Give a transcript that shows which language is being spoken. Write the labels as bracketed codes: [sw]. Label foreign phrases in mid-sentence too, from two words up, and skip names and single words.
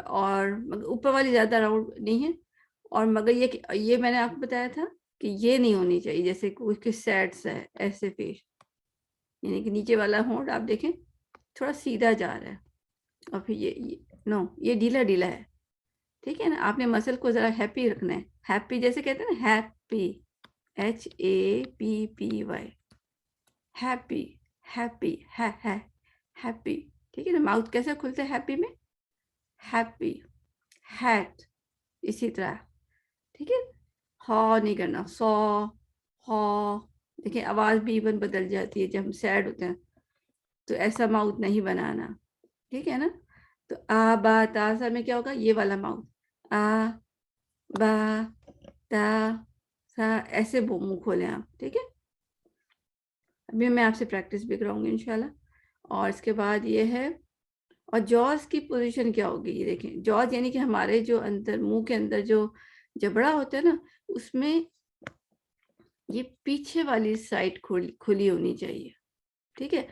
[ur] اور اوپر والی زیادہ راؤنڈ نہیں ہے. اور مگر یہ میں نے آپ کو بتایا تھا کہ یہ نہیں ہونی چاہیے جیسے کوئی سیڈس ہے ایسے فیس, یعنی کہ نیچے والا ہونٹ آپ دیکھیں تھوڑا سیدھا جا رہا ہے, اور پھر یہ نو, یہ ڈھیلا ڈھیلا ہے, ٹھیک ہے نا. آپ نے مسل کو ذرا ہیپی رکھنا ہے, ہیپی جیسے کہتے ہیں نا, [en] happy HAPPY, happy happy happy, [ur] ٹھیک ہے نا. ماؤتھ کیسے کھلتا ہے ہیپی میں, [en] happy hat, [ur] اسی طرح, ٹھیک ہے. ہا نہیں کرنا, سو ہا, دیکھیں آواز بھی ایون بدل جاتی ہے جب ہم سیڈ ہوتے ہیں, تو ایسا ماؤتھ نہیں بنانا, ٹھیک ہے نا. تو آ با تا سا میں کیا ہوگا, یہ والا ماؤتھ, آ با تا سا, ایسے منہ کھولیں آپ, ٹھیک ہے. ابھی میں آپ سے پریکٹس بھی کراؤں گی انشاءاللہ. اور اس کے بعد یہ ہے, اور جوز کی پوزیشن کیا ہوگی, یہ دیکھیں جوز یعنی کہ ہمارے جو اندر منہ کے اندر جو جبڑا ہوتا ہے نا, اس میں یہ پیچھے والی سائڈ کھلی ہونی چاہیے, ٹھیک ہے.